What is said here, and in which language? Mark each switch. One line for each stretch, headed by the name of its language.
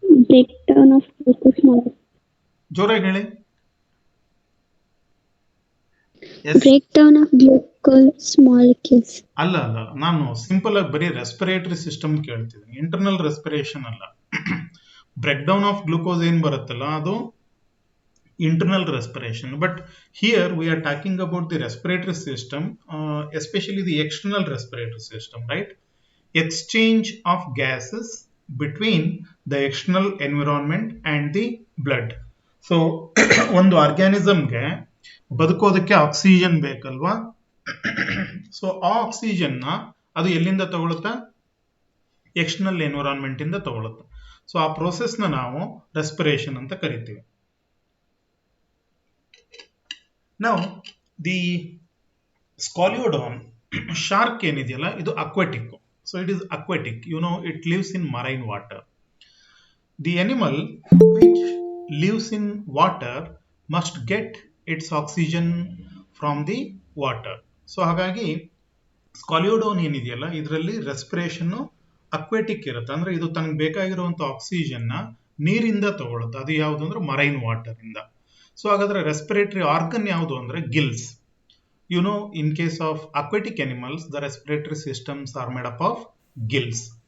English: Breakdown of glucose molecule.
Kannada: ಜೋರಾಗಿ ಹೇಳಿ.
English: Breakdown of glucose molecules.
Kannada: ಅಲ್ಲ, ನಾನು ಸಿಂಪಲ್ ಆಗಿ ಬರೀ ರೆಸ್ಪಿರೇಟರಿ ಸಿಸ್ಟಮ್ ಕೇಳ್ತಿದ್ದೀನಿ, ಇಂಟರ್ನಲ್ ರೆಸ್ಪಿರೇಷನ್ ಅಲ್ಲ.
English: break down of glucose
Kannada: ಏನ್ ಬರುತ್ತಲ್ಲ ಅದು
English: Internal respiration, but here we are talking about the respiratory system, especially the external respiratory system, right? Exchange of gases between the external environment and the blood.
Kannada: So ಒಂದು ಆರ್ಗ್ಯಾನಿಸಮ್ಗೆ ಬದುಕೋದಕ್ಕೆ oxygen ಬೇಕಲ್ವಾ? So ಆ oxygen ಅದು ಎಲ್ಲಿಂದ ತಗೊಳುತ್ತಾ? External environment ಇಂದ ತಗೊಳುತ್ತೆ. So ಆ process ನಾವು respiration ಅಂತ ಕರಿತೀವಿ.
English: Now, the Scoliodon shark
Kannada: ಏನಿದೆಯಲ್ಲ ಇದು
English: aquatic. So it is aquatic. You know, it lives in marine water. The animal which lives in water must get its oxygen from the water.
Kannada: So ಹಾಗಾಗಿ ಸ್ಕಾಲಿಯೋಡಾನ್ ಏನಿದೆಯಲ್ಲ ಇದರಲ್ಲಿ respiration aquatic ಇರುತ್ತೆ. ಅಂದ್ರೆ ಇದು ತನಗೆ ಬೇಕಾಗಿರುವಂತ oxygen ನೀರಿಂದ ತಗೊಳುತ್ತೆ. ಅದು ಯಾವುದು ಅಂದ್ರೆ ಮರೈನ್ ವಾಟರ್ ಇಂದ. ಸೊ ಹಾಗಾದ್ರೆ ರೆಸ್ಪಿರೇಟರಿ ಆರ್ಗನ್ ಯಾವುದು ಅಂದ್ರೆ Gilles.
English: You know, in case of aquatic animals the respiratory systems are made up of gills.